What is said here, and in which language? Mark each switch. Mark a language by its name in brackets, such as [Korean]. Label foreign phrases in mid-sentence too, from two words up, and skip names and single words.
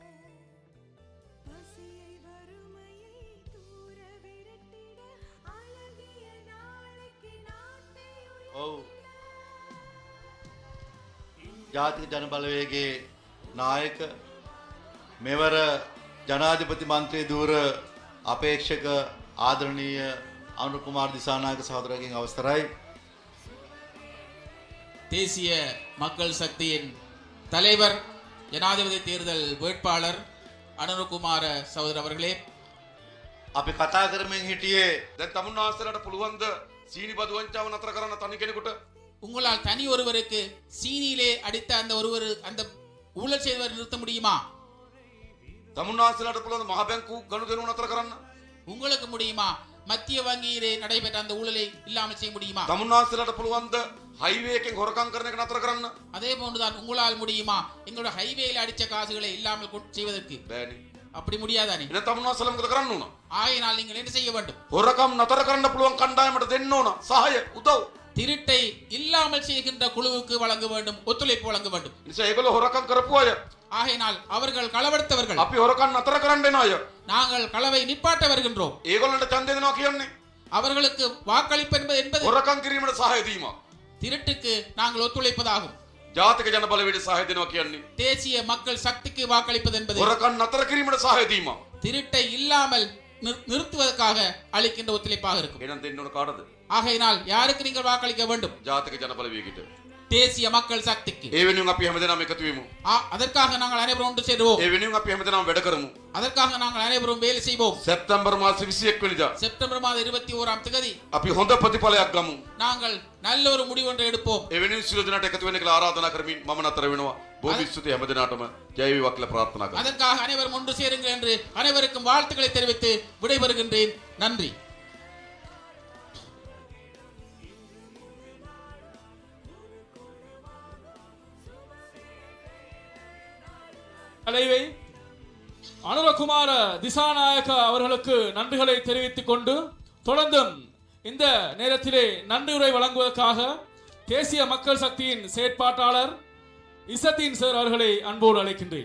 [Tamil] பசியை வறுமையை தூர விரட்டிட அழகிய நாளைக்கு நாட்டை [Sinhala] ජාතික ජනබලවේගේ නායක මෙවර ජනාධිපති මන්ත්‍රී ධූර අපේක්ෂක ආදරණීය අනුර කුමාර දිසානායක සහෝදරගෙන් අවසරයි. [Tamil] தேசிய மக்கள் சக்தியின் தலைவர் ஜனாதிபதி தேர்தல் வேட்பாளர் அனுரகுமார சகோதரர் அவர்களே, [Sinhala] අපි කතා කරමින් හිටියේ දැන් තමුන්නාන්සලට පුළුවන්ද සීනි බදු වංචාව නතර කරන්න තනි කෙනෙකුට? [Tamil] உங்களால் தனி ஒருவருக்கு சீனியிலே அடித்த அந்த ஊழல் செய்தவர் நிறுத்த முடியுமா? [Sinhala] තමුන්නාන්සලට පුළුවන් මහ බැංකු ගනුදෙනු නතර කරන්න? [Tamil] உங்களுக்கு முடியுமா? மத்திய வங்கியிலே நடைபெற்ற அந்த ஊழலை இல்லாமல் செய்ய முடியுமா? [Sinhala] තමුන්නාන්සලට පුළුවන්ද හයිවේ එකෙන් හොරකම් කරන එක නතර කරන්න? [Tamil] அதே போன்றுதான் உங்களால் முடியுமா எங்களோட ஹைவேல அடிச்ச காசுகளை இல்லாமல் செய்வதற்கு? [Sinhala] බෑනේ. [Tamil] அப்படி முடியாதானே. [Sinhala] එහෙනම් තමුන්නාන්සල මොකද කරන්න ඕන? [Tamil] ஆகையினால் நீங்கள் என்ன செய்ய வேண்டும்? [Sinhala] හොරකම් නතර කරන්න පුළුවන් කණ්ඩායමට දෙන්න ඕන සහාය උදව්. [Tamil] திருட்டை இல்லாமல் செய்கின்ற குழுவுக்கு வழங்க வேண்டும், ஒத்துழைப்பு வழங்க வேண்டும். [Sinhala] නිසා ඒගොල්ලෝ හොරකම් කරපු අය [Tamil] ஆகையினால் அவர்கள் களவெடுத்தவர்கள், [Sinhala] අපි හොරකම් නතර කරන්න එන අය [Tamil] நாங்கள் களவை நிப்பாட்ட வருகின்றோம். [Sinhala] ඒගොල්ලන්ට ඡන්දය දෙනවා කියන්නේ [Tamil] அவர்களுக்கு வாக்களிப்பு என்பது [Sinhala] හොරකම් කිරීමට සහාය දීම. [Tamil] திருட்டுக்கு நாங்கள் ஒத்துழைப்பதாகும். [Sinhala] ජාතික ජන බලවේගයට සහාය දෙනවා කියන්නේ [Tamil] தேசிய மக்கள் சக்திக்கு வாக்களிப்பது என்பது [Sinhala] හොරකම් නතර කිරීමට සහාය දීම. [Tamil] திருட்டை இல்லாமல் நிறுத்துவதற்காக அளிக்கின்ற ஒத்துழைப்பாக இருக்கும். [Sinhala] එහෙනම් දෙන්න ඕන කාටද? [Tamil] ஆகையினால் யாருக்கு நீங்கள் வாக்களிக்க வேண்டும்? [Sinhala] ජාතික ජන බලවේගයට. [Tamil] தேசிய மக்கள் சக்திக்கு. [Sinhala] ඒ වෙනුවෙන් අපි හැමදෙනාම එකතු වෙමු. [Tamil] அதற்காக நாங்கள் அனைவரும் ஒன்று சேருவோம். [Sinhala] ඒ වෙනුවෙන් අපි හැමදෙනාම වැඩ කරමු. [Tamil] அதற்காக நாங்கள் அனைவரும் வேலை செய்வோம். [Sinhala] සැප්තැම්බර් මාස 21 වෙනිදා [Tamil] செப்டம்பர் மாதம் 21ஆம் தேதி [Sinhala] අපි හොඳ ප්‍රතිඵලයක් ගමු. [Tamil] நாங்கள் நல்ல ஒரு முடிவு ஒன்றை எடுப்போம். [Sinhala] ඒ වෙනුවෙන් සියලු දෙනාට එකතු වෙන්න කියලා ආරාධනා කරමින් මම නතර වෙනවා. බොහෝ ස්තුති හැමදෙනාටම ජය වේවා කියලා ප්‍රාර්ථනා කරනවා. [Tamil] அதற்காக அனைவரும் ஒன்று சேருங்கள் என்று அனைவருக்கும் வாழ்த்துக்களை தெரிவித்து விடைபெறுகின்றேன். நன்றி. தலைவை அனுரகுமார திசாநாயக்க அவர்களுக்கு நன்றிகளை தெரிவித்துக் கொண்டு தொடர்ந்தும் இந்த நேரத்திலே நன்றியுரை வழங்குவதற்காக தேசிய மக்கள் சக்தியின் செயற்பாட்டாளர் இசத்தீன் சார் அவர்களை அன்போடு அழைக்கின்றேன்.